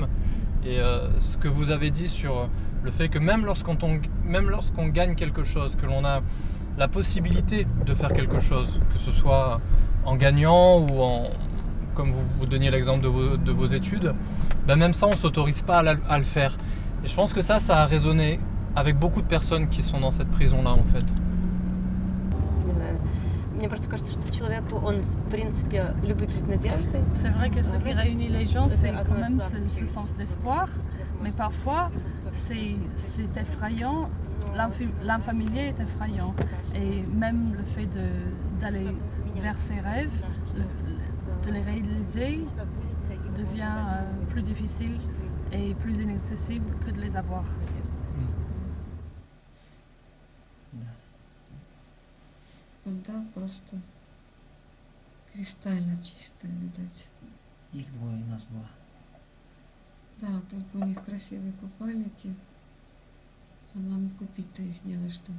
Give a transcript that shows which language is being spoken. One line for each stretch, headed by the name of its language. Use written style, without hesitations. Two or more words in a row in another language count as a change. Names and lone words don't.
French: Et ce que vous avez dit sur le fait que même lorsqu'on gagne quelque chose, que l'on a la possibilité de faire quelque chose, que ce soit en gagnant ou comme vous donniez l'exemple de vos études, même ça on ne s'autorise pas à le faire. Et je pense que ça a résonné avec beaucoup de personnes qui sont dans cette prison-là en fait.
Russian: Не знаю. Мне просто кажется, что человеку, он в принципе любит жить надеждой.
French: C'est vrai que ce qui réunit les gens, c'est quand même ce sens d'espoir, mais parfois c'est effrayant, l'infamilier est effrayant. Et même le fait d'aller vers ses rêves, de les réaliser, devient plus difficile et plus inaccessible que de les avoir.
Russian: Вода просто кристально чистая, видать. Их двое, нас два. Да, только у них красивые купальники, а нам купить-то их не на что.